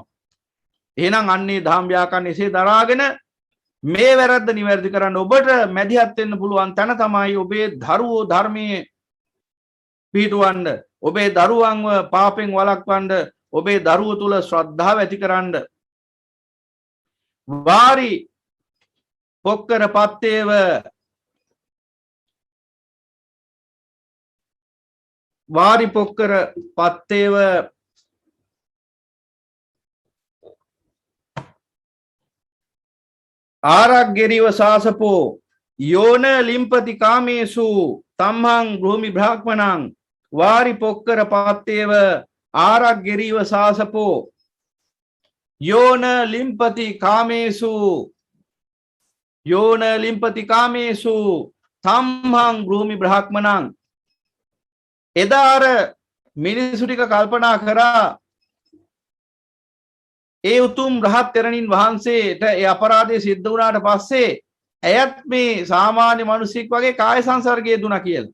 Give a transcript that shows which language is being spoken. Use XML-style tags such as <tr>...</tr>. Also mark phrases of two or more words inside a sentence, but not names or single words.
<si>එහෙනම් අන්නේ ධම් ව්‍යාකරණ එසේ දරාගෙන මේ වැරද්ද නිවැරදි කරන්න ඔබට මැදිහත් වෙන්න පුළුවන් තැන තමයි ඔබේ දරුවෝ ධර්මයේ පිහිටවන්න, ඔබේ දරුවන්ව පාපෙන් වළක්වන්න, ඔබේ දරුවෝ තුල ශ්‍රද්ධාව ඇති කරන්න.</si> <pi>වාරි පොක්කර පත්තේව වාරිපොක්කර පත්තේව ආරග්ගෙරිව සාසපෝ යෝන ලිම්පති කාමේසු තම්හං භූමි බ්‍රාහ්මණං වාරිපොක්කර පත්තේව ආරග්ගෙරිව සාසපෝ යෝන ලිම්පති කාමේසු යෝන ලිම්පති කාමේසු තම්හං භූමි බ්‍රාහ්මණං</pi> <si>එදාර මිනිසු ටික කල්පනා කරා ඒ උතුම් රහත් තෙරණින් වහන්සේට ඒ අපරාධය සිද්ධ වුණාට පස්සේ ඇයත් මේ සාමාන්‍ය මිනිසෙක් වගේ කාය සංසර්ගයේ දුණා කියලා.</si>